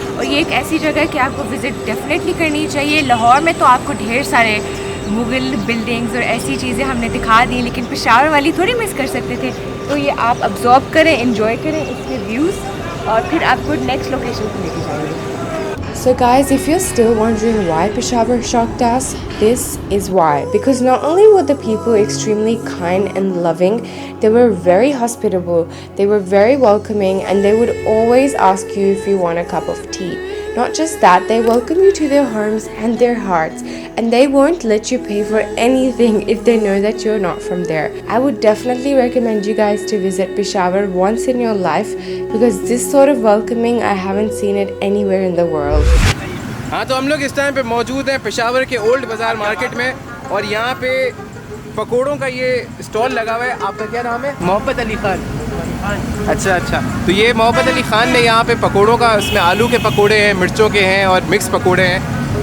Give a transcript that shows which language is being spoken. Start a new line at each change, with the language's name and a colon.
Hindi: और ये एक ऐसी जगह है कि आपको विज़िट डेफिनेटली करनी चाहिए। लाहौर में तो आपको ढेर सारे मुग़ल बिल्डिंग्स और ऐसी चीज़ें हमने दिखा दी, लेकिन पेशावर वाली थोड़ी मिस कर सकते थे। तो ये आप अब्जॉर्ब करें, इंजॉय करें इसके व्यूज़ और फिर आपको नेक्स्ट लोकेशन पर लेके जाएंगे।
English: So guys, if you're still wondering why Peshawar shocked us, this is why. Because not only were the people extremely kind and loving, they were very hospitable, they were very welcoming, and they would always ask you if you want a cup of tea. Not just that, they welcome you to their homes and their hearts, and they won't let you pay for anything if they know that you're not from there. I would definitely recommend you guys to visit Peshawar once in your life because this sort of welcoming, I haven't seen it anywhere in the world.
Hindi: हाँ, तो हम लोग इस time पे मौजूद हैं पेशावर के old बाज़ार मार्केट में और यहाँ पे पकोड़ों का ये स्टॉल लगा हुआ है। आपका क्या नाम है? मोहब्बत अली खान। अच्छा, तो ये मोहब्बत अली ख़ान ने यहाँ पे पकोड़ों का, उसमें आलू के पकोड़े हैं, मिर्चों के हैं और मिक्स पकोड़े हैं।